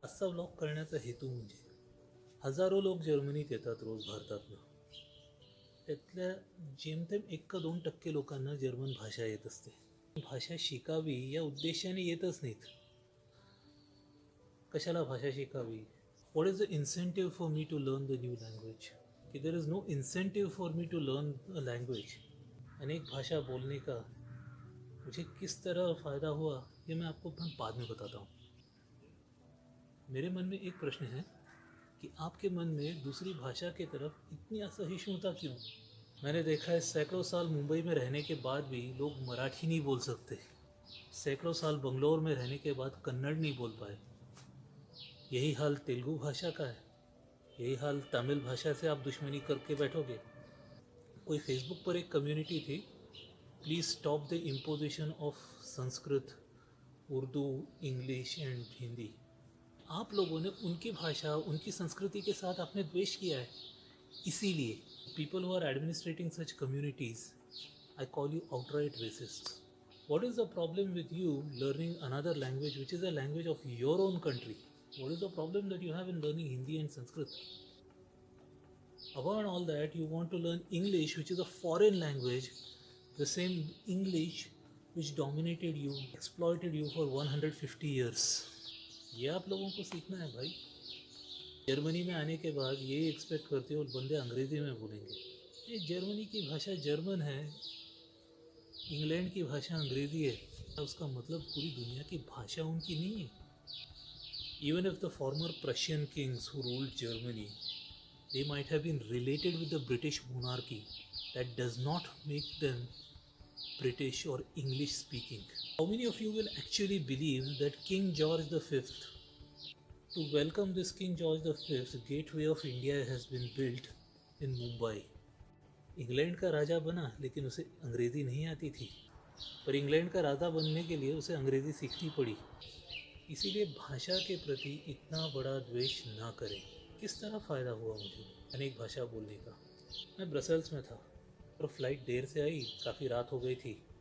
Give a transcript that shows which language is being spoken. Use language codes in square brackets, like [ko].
[mr] आजचा व्लॉग करण्याचा हेतू म्हणजे हजारो लोक जर्मनीत येतात रोज भारतातनं, त्यातल्या जेमतेम 1-2% लोकांना जर्मन भाषा येत असते। भाषा शिकावी या उद्देशाने येतच नाहीत। कशाला भाषा शिकावी? [en] What is the incentive for me to learn the new language? कि there is no incentive for me to learn a language. [hi] अनेक भाषा बोलने का मुझे किस तरह फ़ायदा हुआ ये मैं आपको बाद में बताता हूँ। मेरे मन में एक प्रश्न है कि आपके मन में दूसरी भाषा की तरफ इतनी असहिष्णुता क्यों? मैंने देखा है सैकड़ों साल मुंबई में रहने के बाद भी लोग मराठी नहीं बोल सकते। सैकड़ों साल बंगलोर में रहने के बाद कन्नड़ नहीं बोल पाए। यही हाल तेलुगु भाषा का है, यही हाल तमिल भाषा से आप दुश्मनी करके बैठोगे। कोई फेसबुक पर एक कम्युनिटी थी, [en] Please stop the imposition of Sanskrit, Urdu, English and Hindi. [hi] आप लोगों ने उनकी भाषा, उनकी संस्कृति के साथ आपने द्वेष किया है। इसीलिए [en] people who are administrating such communities, I call you outright racists. What is the problem with you learning another language which is a language of your own country? What is the problem that you have in learning Hindi and Sanskrit? Above all that, you want to learn English, which is a foreign language, the same English which dominated you, exploited you for 150 years. [hi] ये आप लोगों को सीखना है भाई। Germany में आने के बाद ये एक्सपेक्ट करते हो बंदे अंग्रेज़ी में बोलेंगे। ये जर्मनी की भाषा जर्मन है, इंग्लैंड की भाषा अंग्रेज़ी है, उसका मतलब पूरी दुनिया की भाषा उनकी नहीं है। [en] Even if the former Prussian kings who ruled Germany, they might have been related with the British monarchy, that does not make them British or English speaking. How many of you will actually believe that King George V, to welcome this King George V, Gateway of India has been built in Mumbai? [hi] England का राजा बना लेकिन उसे अंग्रेज़ी नहीं आती थी, पर England का राजा बनने के लिए उसे अंग्रेज़ी सीखनी पड़ी। इसीलिए भाषा के प्रति इतना बड़ा द्वेष ना करें। किस तरह फ़ायदा हुआ मुझे अनेक भाषा बोलने का? मैं ब्रसेल्स में था और फ्लाइट देर से आई, काफ़ी रात हो गई थी।